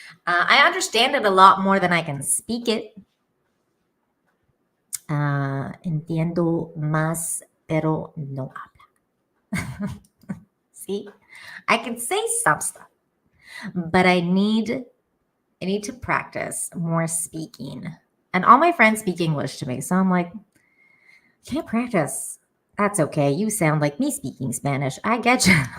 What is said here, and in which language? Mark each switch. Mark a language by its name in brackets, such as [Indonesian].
[English] I understand it a lot more than I can speak it. [Spanish] Entiendo más, pero no habla. [English] See, I can say some stuff, but I need to practice more speaking. And all my friends speak English to me, so I'm like, can't practice. That's okay. You sound like me speaking Spanish. I get you.